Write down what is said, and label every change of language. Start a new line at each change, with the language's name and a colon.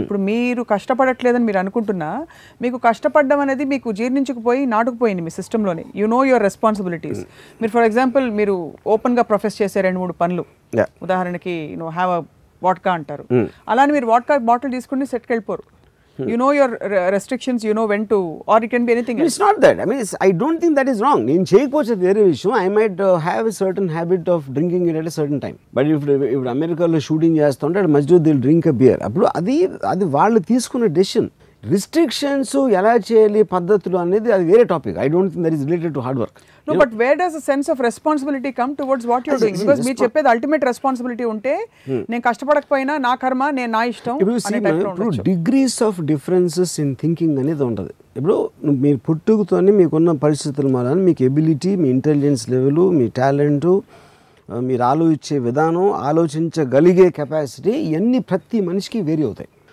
Telugu: ఇప్పుడు మీరు కష్టపడట్లేదని మీరు అనుకుంటున్నా, మీకు కష్టపడడం అనేది మీకు జీర్ణించుకుపోయి నాటుకుపోయింది మీ సిస్టంలోనే.
English: You know your responsibilities.
Telugu: మీరు ఫర్ ఎగ్జాంపుల్ మీరు ఓపెన్గా ప్రొఫెస్ చేసే 2-3 పనులు, ఉదాహరణకి
English: have a vodka
Telugu: అంటారు, అలానే మీరు వాడ్కా బాటిల్ తీసుకుని సెట్కి వెళ్ళిపోరు.
English: You know your restrictions, you know when to, or it can be anything else. It's not that. I mean, I don't think that is wrong.
Telugu: నేను చేయకపోతే వేరే విషయం.
English: I might have a certain habit of drinking it at a certain time. But if
Telugu: అమెరికాలో shooting చేస్తుంటే మధ్యలో
English: they'll drink a beer.
Telugu: అప్పుడు అది వాళ్ళు తీసుకున్న డెసిషన్. రిస్ట్రిక్షన్స్ ఎలా చేయాలి పద్ధతులు అనేది అది వేరే topic.
English: I don't think that is related to hard work. No, but where does a sense of responsibility come towards what you're doing?
Telugu: Because మీరు చెప్పేది అల్టిమేట్ రెస్పాన్సిబిలిటీ ఉంటే నేను కష్టపడకపోయినా నా కర్మ, నేను నా ఇష్టం. ఇప్పుడు
English: degrees of differences in thinking
Telugu: అనేది ఉంటుంది. ఇప్పుడు మీరు పుట్టుకతోనే మీకున్న పరిస్థితుల వలన మీకు ఎబిలిటీ, మీ ఇంటెలిజెన్స్ లెవెల్, మీ టాలెంటు, మీరు ఆలోచించే విధానం, ఆలోచించగలిగే కెపాసిటీ, ఇవన్నీ ప్రతి మనిషికి వేరీ అవుతాయి.